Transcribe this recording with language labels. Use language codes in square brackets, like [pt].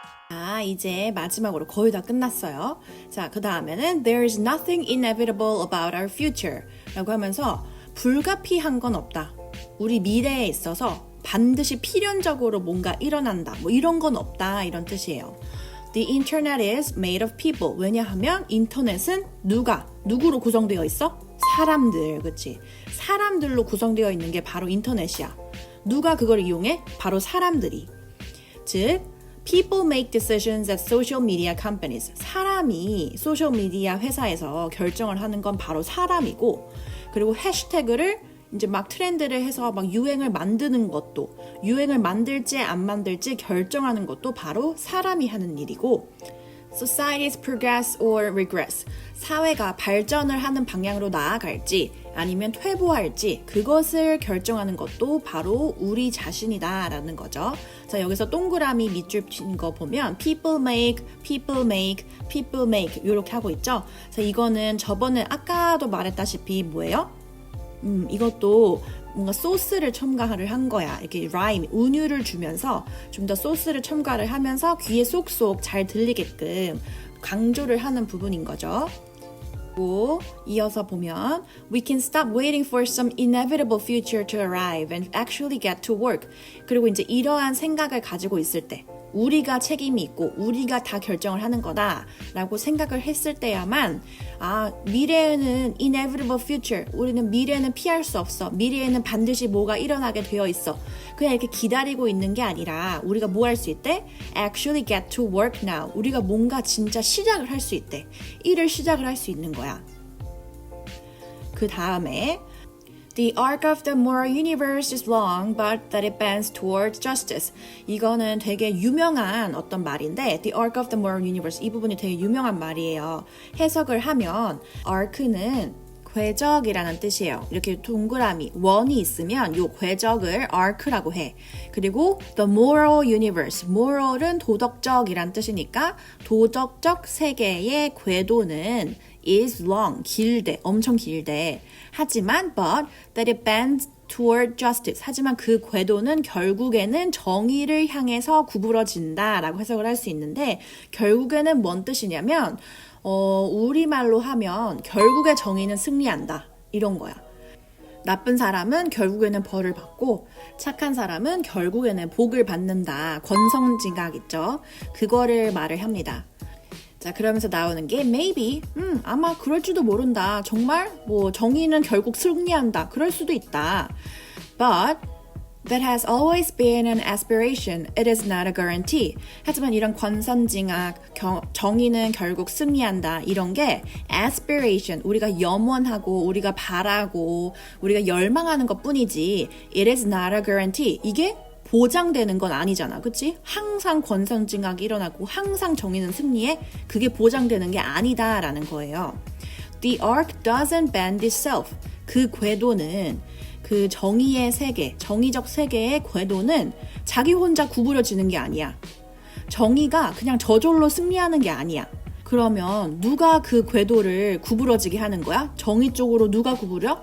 [ko] 자, 이제 마지막으로 거의 다 끝났어요. 자, 그 다음에는 [en] There's nothing inevitable about our future [ko] 라고 하면서 불가피한 건 없다. 우리 미래에 있어서 반드시 필연적으로 뭔가 일어난다. 뭐 이런 건 없다. 이런 뜻이에요. [en] The internet is made of people. [ko] 왜냐하면 인터넷은 누구로 구성되어 있어? 사람들, 그치? 사람들로 구성되어 있는 게 바로 인터넷이야. 누가 그걸 이용해? 바로 사람들이. 즉, [en] people make decisions at social media companies. [ko] 사람이 소셜미디어 회사에서 결정을 하는 건 바로 사람이고, 그리고 해시태그를 이제 막 트렌드를 해서 막 유행을 만드는 것도, 유행을 만들지 안 만들지 결정하는 것도 바로 사람이 하는 일이고, [en] societies progress or regress. [ko] 사회가 발전을 하는 방향으로 나아갈지 아니면 퇴보할지 그것을 결정하는 것도 바로 우리 자신이다라는 거죠. 자, 여기서 동그라미 밑줄 친 거 보면 people make, people make, people make 이렇게 하고 있죠. 자, 이거는 저번에 아까도 말했다시피 뭐예요? 이것도 뭔가 소스를 첨가를 한 거야. 이렇게 라임, 운율을 주면서 좀 더 소스를 첨가를 하면서 귀에 쏙쏙 잘 들리게끔 강조를 하는 부분인 거죠. 그리고 이어서 보면 [en] We can stop waiting for some inevitable future to arrive and actually get to work. [ko] 그리고 이제 이러한 생각을 가지고 있을 때 우리가 책임이 있고 우리가 다 결정을 하는 거다 라고 생각을 했을 때야만 미래에는 [en] inevitable future, [ko] 우리는 미래는 피할 수 없어, 미래에는 반드시 뭐가 일어나게 되어 있어, 그냥 이렇게 기다리고 있는 게 아니라 우리가 뭐 할 수 있대? [en] actually get to work now. [ko] 우리가 뭔가 진짜 시작을 할 수 있대. 일을 시작을 할 수 있는 거야. 그 다음에 [en] The arc of the moral universe is long, but that it bends towards justice. [ko] 이거는 되게 유명한 어떤 말인데, [en] The arc of the moral universe, [ko] 이 부분이 되게 유명한 말이에요. 해석을 하면 arc는 궤적이라는 뜻이에요. 이렇게 동그라미, 원이 있으면 이 궤적을 arc라고 해. 그리고 the moral universe, moral은 도덕적이란 뜻이니까 도덕적 세계의 궤도는 [en] is long, [ko] 길대, 엄청 길대. 하지만 [en] but that it bends toward justice. [ko] 하지만 그 궤도는 결국에는 정의를 향해서 구부러진다 라고 해석을 할 수 있는데, 결국에는 뭔 뜻이냐면 우리말로 하면 결국에 정의는 승리한다 이런 거야. 나쁜 사람은 결국에는 벌을 받고 착한 사람은 결국에는 복을 받는다. 권선징악 있죠? 그거를 말을 합니다. 자, 그러면서 나오는 게 maybe, 아마 그럴지도 모른다. 정말 뭐 정의는 결국 승리한다. 그럴 수도 있다. [en] But that has always been an aspiration. It is not a guarantee. [ko] 하지만 이런 권선징악, 정의는 결국 승리한다. 이런 게 aspiration, 우리가 염원하고 우리가 바라고 우리가 열망하는 것뿐이지 [en] it is not a guarantee. [ko] 이게 보장되는 건 아니잖아. 그치? 항상 권선징악이 일어나고 항상 정의는 승리해. 그게 보장되는 게 아니다라는 거예요. [en] The arc doesn't bend itself. [ko] 그 궤도는 그 정의의 세계, 정의적 세계의 궤도는 자기 혼자 구부러지는 게 아니야. 정의가 그냥 저절로 승리하는 게 아니야. 그러면 누가 그 궤도를 구부러지게 하는 거야? 정의 쪽으로 누가 구부려?